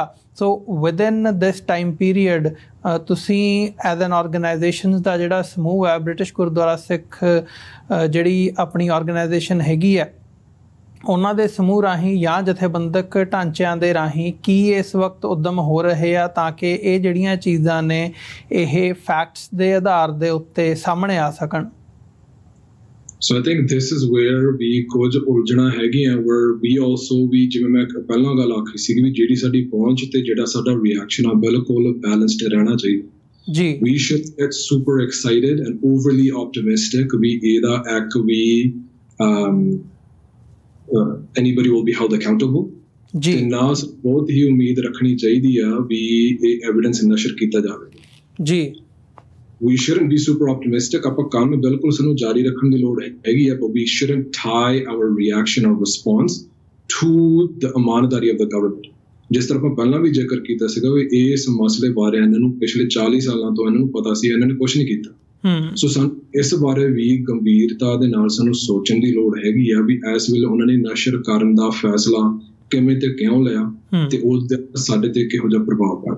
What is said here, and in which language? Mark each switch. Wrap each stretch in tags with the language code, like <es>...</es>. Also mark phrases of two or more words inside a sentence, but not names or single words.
<en>so within this time period</en> <pa>ਤੁਸੀਂ</pa> <en>as an organization</en> <pa>ਦਾ ਜਿਹੜਾ ਸਮੂਹ ਹੈ, ਬ੍ਰਿਟਿਸ਼ ਗੁਰਦੁਆਰਾ ਸਿੱਖ ਜਿਹੜੀ ਆਪਣੀ ਆਰਗੇਨਾਈਜੇਸ਼ਨ ਹੈਗੀ ਹੈ, ਉਹਨਾਂ ਦੇ ਸਮੂਹ ਰਾਹੀਂ ਜਾਂ ਜਥੇਬੰਦਕ ਢਾਂਚਿਆਂ ਦੇ ਰਾਹੀਂ ਕੀ ਇਸ ਵਕਤ ਉੱਦਮ ਹੋ ਰਹੇ ਆ ਤਾਂ ਕਿ ਇਹ ਜਿਹੜੀਆਂ ਚੀਜ਼ਾਂ ਨੇ ਇਹ ਫੈਕਟਸ ਦੇ ਆਧਾਰ ਦੇ ਉੱਤੇ ਸਾਹਮਣੇ ਆ ਸਕਣ?</pa> <en>So I think this is where</en> <pa>ਵੀ ਕੁਝ ਉਲਝਣਾ ਹੈਗੀਆਂ,</pa> <en>where we also</en> <pa>ਵੀ ਜਿਵੇਂ ਮੈਂ ਪਹਿਲਾਂ ਗੱਲ ਆਖੀ ਸੀ ਵੀ ਜਿਹੜੀ ਸਾਡੀ ਪਹੁੰਚ ਤੇ ਜਿਹੜਾ ਸਾਡਾ ਰਿਐਕਸ਼ਨ ਆ ਬਿਲਕੁਲ ਬੈਲੈਂਸਡ ਰਹਿਣਾ ਚਾਹੀਦਾ ਜੀ।</pa> <en>We should get super excited and overly optimistic</en> <pa>ਵੀ ਇਹਦਾ ਇੱਕ ਵੀ</pa> <en>anybody will be held accountable</en> <pa>ਜੀ, ਤੇ ਨਾ ਬਹੁਤ ਹੀ ਉਮੀਦ ਰੱਖਣੀ ਚਾਹੀਦੀ ਆ ਵੀ ਇਹ ਐਵੀਡੈਂਸ ਨਸ਼ਰ ਕੀਤਾ ਜਾਵੇ ਜੀ।</pa> <en>We shouldn't be super optimistic,</en> <pa>ਆਪਾਂ ਕੰਮ ਬਿਲਕੁਲ ਸਾਨੂੰ ਜਾਰੀ ਰੱਖਣ ਦੀ ਲੋੜ ਹੈਗੀ ਆ,</pa> <en>but we shouldn't tie our reaction or response to the ਇਮਾਨਦਾਰੀ of the government।</en> <pa>ਜਿਸ ਤਰ੍ਹਾਂ ਆਪਾਂ ਪਹਿਲਾਂ ਵੀ ਜ਼ਿਕਰ ਕੀਤਾ ਸੀਗਾ ਵੀ ਇਸ ਮਸਲੇ ਬਾਰੇ ਇਹਨਾਂ ਨੂੰ ਪਿਛਲੇ 40 ਸਾਲਾਂ ਤੋਂ ਇਹਨਾਂ ਨੂੰ ਪਤਾ ਸੀ, ਇਹਨਾਂ ਨੇ ਕੁਛ ਨਹੀਂ ਕੀਤਾ। ਸੋ ਸਾਨੂੰ ਇਸ ਬਾਰੇ ਵੀ ਗੰਭੀਰਤਾ ਦੇ ਨਾਲ ਸਾਨੂੰ ਸੋਚਣ ਦੀ ਲੋੜ ਹੈਗੀ ਆ ਵੀ ਇਸ ਵੇਲੇ ਉਹਨਾਂ ਨੇ ਨਸ਼ਰ ਕਰਨ ਦਾ ਫੈਸਲਾ ਕਿਵੇਂ ਤੇ ਕਿਉਂ ਲਿਆ ਤੇ ਉਹਦਾ ਸਾਡੇ ਤੇ ਕਿਹੋ ਜਿਹਾ ਪ੍ਰਭਾਵ ਪਿਆ।</pa>